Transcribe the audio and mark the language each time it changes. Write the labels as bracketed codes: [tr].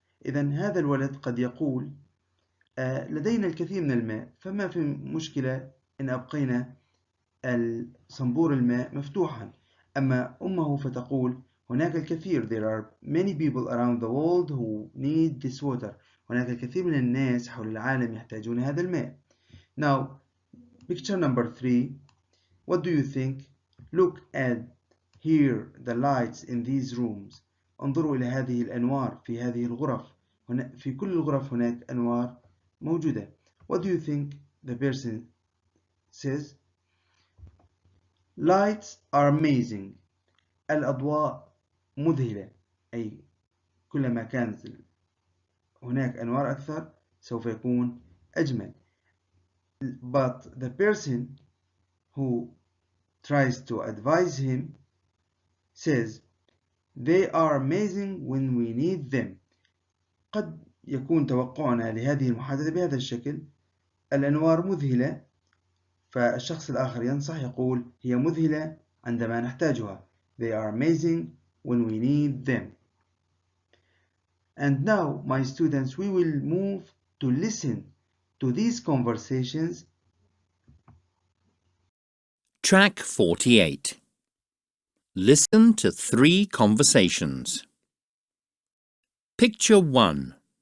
[ar] إذن هذا الولد قد يقول لدينا الكثير من الماء، فما في مشكلة إن أبقينا الصنبور الماء مفتوحا. أما أمه فتقول هناك الكثير [en] there are many people around the world who need this water. [ar] هناك الكثير من الناس حول العالم يحتاجون هذا الماء. [en] Now, picture number 3. What do you think? Look at here the lights in these rooms. [ar] انظروا إلى هذه الأنوار في هذه الغرف. في كل الغرف هناك أنوار موجودة. [en] What do you think the person says? Lights are amazing. [ar] الأضواء مذهلة، أي كلما كانت هناك أنوار أكثر سوف يكون أجمل. [en] But the person who tries to advise him says they are amazing when we need them. [ar] قد يكون توقعنا لهذه المحادثة بهذا الشكل: الأنوار مذهلة، فالشخص الآخر ينصح يقول هي مذهلة عندما نحتاجها. [en] They are amazing when we need them. And now, my students, we will move to listen to these conversations. Track 48. Listen to 3 conversations. Picture 1.